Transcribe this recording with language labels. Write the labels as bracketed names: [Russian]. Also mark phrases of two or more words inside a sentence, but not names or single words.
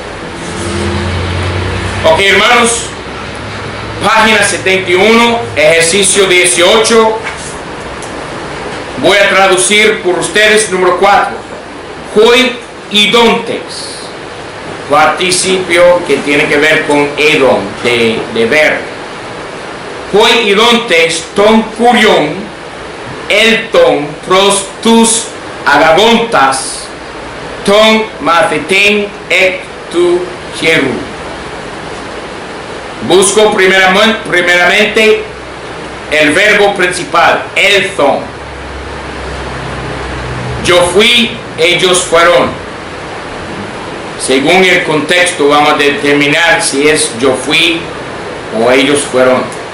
[Spanish] Ok, hermanos, página 71, ejercicio 18. Voy a traducir por ustedes número 4. [Greek] οἱ ἰδόντες. [Spanish] Participio que tiene que ver con edon, de ver. [Greek] οἱ ἰδόντες τὸν κύριον, ἦλθον πρὸς τοὺς ἀγαγόντας, τὸν μαθητὴν ἐκ τοῦ ἱεροῦ. [Spanish] Busco primeramente el verbo principal, elton. Yo fui, ellos fueron. Según el contexto vamos a determinar si es yo fui o ellos fueron.